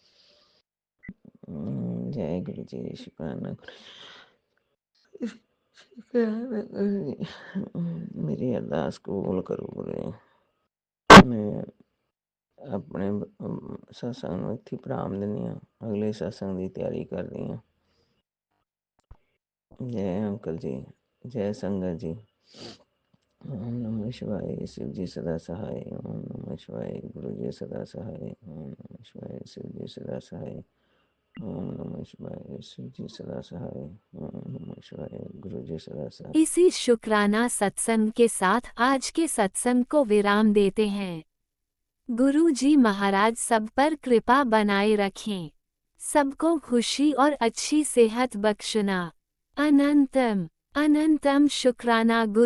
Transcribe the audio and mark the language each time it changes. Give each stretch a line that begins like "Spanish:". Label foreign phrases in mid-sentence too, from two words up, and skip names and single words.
Punjabi: ਜੈ ਗੁਰੂ ਜੀ, ਸ਼ੁਕਰਾਨਾ ਮੇਰੀ ਅਰਦਾਸ ਕਬੂਲ ਕਰੋ ਗੁਰੂ ਜੀ। ਮੈਂ ਆਪਣੇ ਸਤਸੰਗ ਨੂੰ ਇੱਥੇ ਵਿਰਾਮ ਦਿੰਦੀ ਹਾਂ, ਅਗਲੇ ਸਤਸੰਗ ਦੀ ਤਿਆਰੀ ਕਰਦੀ ਹਾਂ।
Hindi: जय अंकल जी, जय संगत जी। ओम नमः शिवाय, शिव जी सदा सहाय। ओम नमः शिवाय, गुरु जी सदा सहाय। ओम नमः शिवाय, शिव जी सदा सहाय। ओम नमः शिवाय, शिव जी सदा सहाय। ओम नमः शिवाय, गुरु जी सदा सहाय। इसी शुक्राना सत्संग के साथ आज के सत्संग को विराम देते हैं। गुरु जी महाराज सब पर कृपा बनाए रखें, सबको खुशी और अच्छी सेहत बख्शना। अनंतम अनंतम शुक्राना गुरु जी।